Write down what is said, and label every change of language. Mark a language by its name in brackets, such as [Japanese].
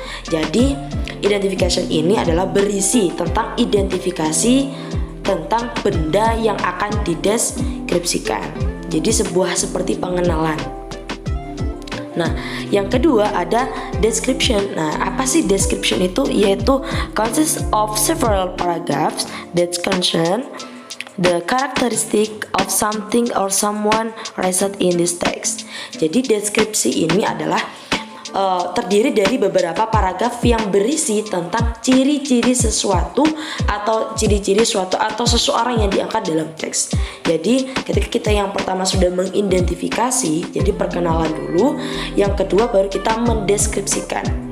[Indonesian] Jadi, identification ini adalah berisi tentang identifikasi tentang benda yang akan dideskripsikan. Jadi sebuah seperti pengenalan. Nah, yang kedua ada description. Nah, apa sih description itu? [English] Yaitu consists of several paragraphs that concern the characteristic of something or someone listed in this text. [Indonesian] Jadi deskripsi ini adalah terdiri dari beberapa paragraf yang berisi tentang ciri-ciri sesuatu atau ciri-ciri suatu atau seseorang yang diangkat dalam teks. Jadi ketika kita yang pertama sudah mengidentifikasi, jadi perkenalan dulu, yang kedua baru kita mendeskripsikan.